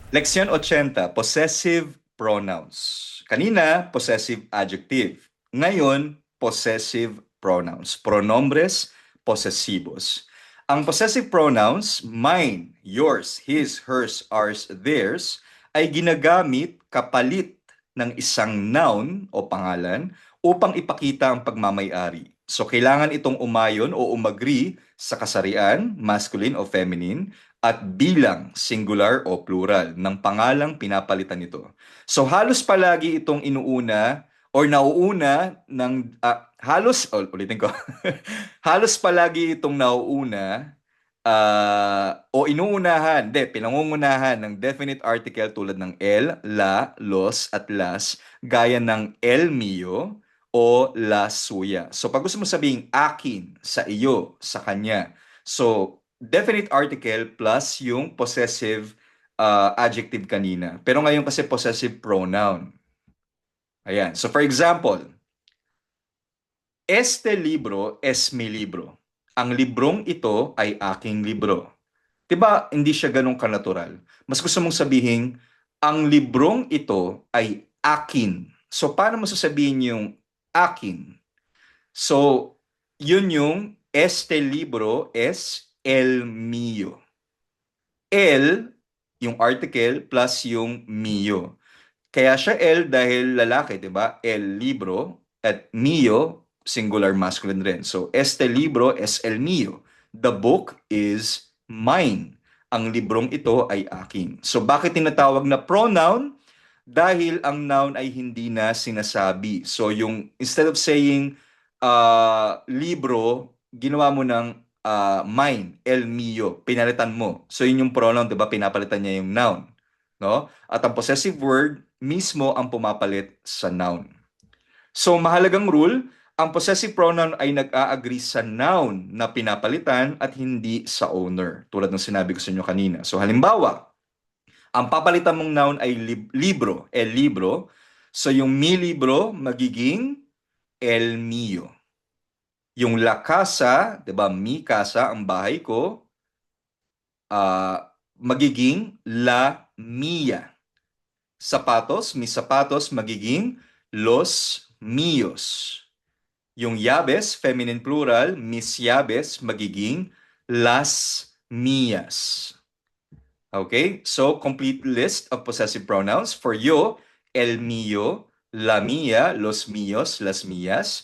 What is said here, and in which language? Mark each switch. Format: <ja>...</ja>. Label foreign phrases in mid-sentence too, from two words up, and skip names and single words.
<en>Leksyon 80, possessive pronouns. Kanina, possessive adjective. Ngayon, possessive pronouns.</en> <es>Pronombres posesivos.</es> <en>Ang possessive pronouns, mine, yours, his, hers, ours, theirs,</en> <tl>ay ginagamit kapalit ng isang noun o pangalan upang ipakita ang pagmamay-ari. So, kailangan itong umayon o umagri sa kasarian, masculine o feminine, at bilang singular o plural ng pangalang pinapalitan nito. So halos palagi itong inuuna or nauuna ng ulitin ko. Halos palagi itong nauuna o inuunahan, pinangungunahan ng</tl> <en>definite article</en> <tl>tulad ng el, la, los at las gaya ng</tl> <es>el mio</es> <tl>o</tl> <es>la suya.</es> <tl>So pag gusto mo sabihin akin, sa iyo, sa kanya.</tl> <en>So definite article plus yung possessive adjective kanina.</en> <tl>Pero ngayon kasi</tl> <en>possessive pronoun.</en> <tl>Ayan.</tl> <en>So for example,</en> <es>este libro es mi libro.</es> <tl>Ang librong ito ay aking libro. 'Di ba hindi siya ganun kanatural? Mas gusto mong sabihin, ang librong ito ay akin. So paano mo sasabihin yung akin? So, yun yung</tl> <es>este libro es el mío.</es> <tl>El, yung article, plus yung mio. Kaya siya el dahil lalaki, di ba?</tl> <es>El libro</es> <tl>at mio,</tl> <en>singular masculine</en> <tl>rin. So,</tl> <es>este libro es el mio.</es> <en>The book is mine.</en> <tl>Ang librong ito ay akin. So, bakit tinatawag na pronoun? Dahil ang noun ay hindi na sinasabi. So, yung</tl> <en>instead of saying</en> <tl>libro, ginawa mo ng mine,</tl> <es>el mio,</es> <tl>pinalitan mo. So, yun yung pronoun, di ba? Pinapalitan niya yung noun. No? At ang</tl> <en>possessive word,</en> <tl>mismo ang pumapalit sa noun. So, mahalagang rule, ang</tl> <en>possessive pronoun</en> <tl>ay nag-a-agree sa noun na pinapalitan at hindi sa owner. Tulad ng sinabi ko sa inyo kanina. So, halimbawa, ang papalitan mong noun ay libro,</tl> <es>el libro.</es> <tl>So, yung</tl> <es>mi libro</es> <tl>magiging</tl> <es>el mio.</es> <tl>Yung</tl> <es>la casa,</es> <tl>'di ba?</tl> <es>Mi casa,</es> <tl>ang bahay ko, magiging</tl> <es>la mia.</es> <tl>Sapatos,</tl> <es>mis sapatos</es> <tl>magiging</tl> <es>los míos.</es> <tl>Yung llaves,</tl> <en>feminine plural,</en> <es>mis llaves</es> <tl>magiging</tl> <es>las mías.</es> <tl>Okay?</tl> <en>So, complete list of possessive pronouns.</en> <es>For yo, el mío, la mía, los míos, las mías.</es>